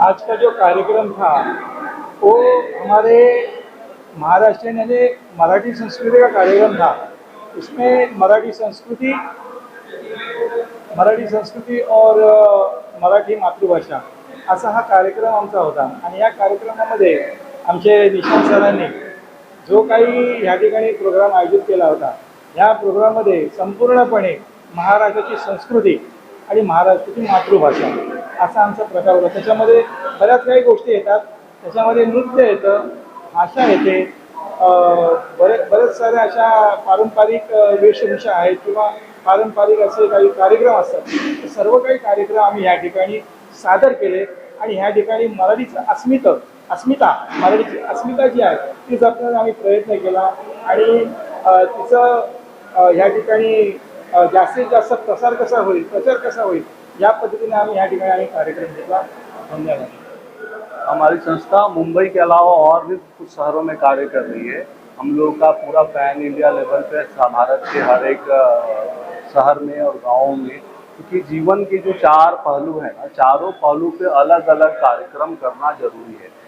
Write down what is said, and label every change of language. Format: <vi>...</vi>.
<hi>आज का जो कार्यक्रम था वो हमारे महाराष्ट्र यानी मराठी संस्कृति का कार्यक्रम था। इसमें</hi> <mr>मराठी संस्कृती और मराठी मातृभाषा असा हा कार्यक्रम आमचा होता। आणि या कार्यक्रमामध्ये आमचे निशांत सरांनी जो काही ह्या ठिकाणी प्रोग्राम आयोजित केला होता, ह्या प्रोग्राममध्ये संपूर्णपणे महाराष्ट्राची संस्कृती आणि महाराष्ट्राची मातृभाषा असा आमचा प्रकार होता। त्याच्यामध्ये बऱ्याच काही गोष्टी येतात, त्याच्यामध्ये नृत्य येतं, भाषा येते, बरेच साऱ्या अशा पारंपरिक वेशभूषा आहेत किंवा पारंपरिक असे काही कार्यक्रम असतात. ते सर्व काही कार्यक्रम आम्ही ह्या ठिकाणी सादर केले आणि ह्या ठिकाणी मराठीचं अस्मिता मराठीची अस्मिता जी आहे ती जपण्याचा आम्ही प्रयत्न केला आणि तिचं ह्या ठिकाणी जास्तीत जास्त प्रचार कसा होईल या पद्धतीने आम्ही ह्या ठिकाणी कार्यक्रम घेतला. धन्यवाद.</mr> <hi>हमारी संस्था मुंबई के अलावा और भी कुछ शहरों में कार्य कर रही है। हम लोग का पूरा पैन इंडिया लेवल पे भारत के हर एक शहर में और गाँव में, क्योंकि जीवन के जो चार पहलू हैं ना, चारों पहलू पे अलग अलग कार्यक्रम करना जरूरी है।</hi>